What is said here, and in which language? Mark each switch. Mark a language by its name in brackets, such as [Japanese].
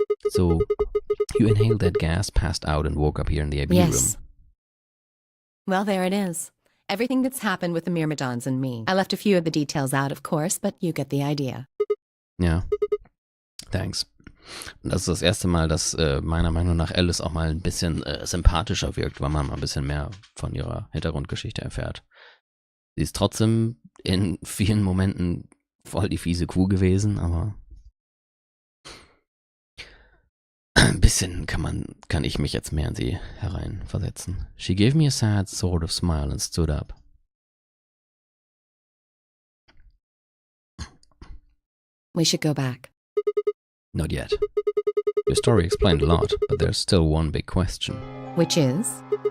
[English] So, you inhaled that gas, passed out, and woke up here in the AB room. Well, there it is. Everything that's happened with the Myrmidons and me. I left a few of the details out, of course, but you get the idea. [German] Ja, [English] thanks. [German] Das ist das erste Mal, dass meiner Meinung nach Alice auch mal ein bisschen sympathischer wirkt, weil man mal ein bisschen mehr von ihrer Hintergrundgeschichte erfährt. Sie ist trotzdem in vielen Momenten voll die fiese Kuh gewesen, aber ein bisschen kann ich mich jetzt mehr in sie hereinversetzen. [English] She gave me a sad sort of smile and stood up. We should go back. Not yet. Your story explained a lot, but there's still one big question. Which is?